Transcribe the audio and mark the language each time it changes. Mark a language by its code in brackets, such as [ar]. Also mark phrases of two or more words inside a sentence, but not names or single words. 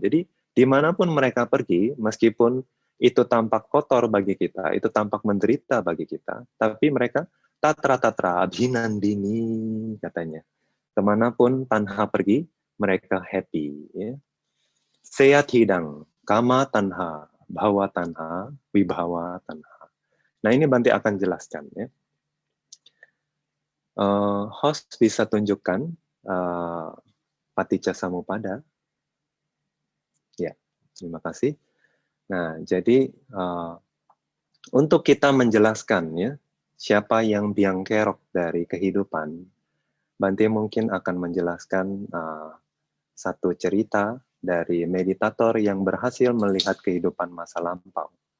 [id] Jadi dimanapun mereka pergi, meskipun itu tampak kotor bagi kita, itu tampak menderita bagi kita, tapi mereka [pi] tatra-tatra abhinandini [id] katanya. Kemanapun tanha pergi, mereka happy. Ya. [pi] Seat hidang, kama tanha, bhawa tanha, vibhawa tanha. [id] Nah, ini Bante akan jelaskan. Ya. Host bisa tunjukkan Paticca Samuppada. Ya, terima kasih. Nah, jadi untuk kita menjelaskan ya siapa yang biang kerok dari kehidupan, Bante mungkin akan menjelaskan satu cerita dari meditator yang berhasil melihat kehidupan masa lampau.